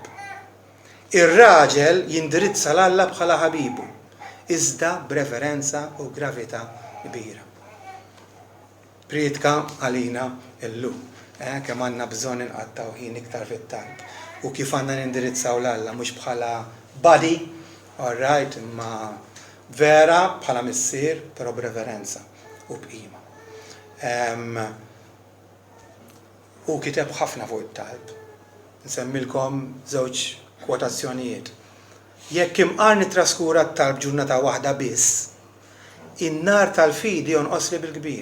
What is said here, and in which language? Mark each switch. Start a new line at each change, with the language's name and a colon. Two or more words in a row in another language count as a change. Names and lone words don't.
Maltese: Ir-raġel jindirizza l-Alla bħala ħabibu, iżda b'reverenza u gravità kbira. Priedka għalina illum, kemm għandna bżonn inqattaw ħin iktar fit-talb u kif għandna nindirizzaw l-Alla mhux bħala body,
English: all right,
Maltese: imma vera bħala missier, però b'reverenza u b'qima. U kiteb ħafna fuq it-talb. Nsemmilkom żewġ kwotazzjonijiet. Jekk imqar nitraskura t-talb ġurnata waħda biss, in-nar tal-fidi jonqosli bil-kbir.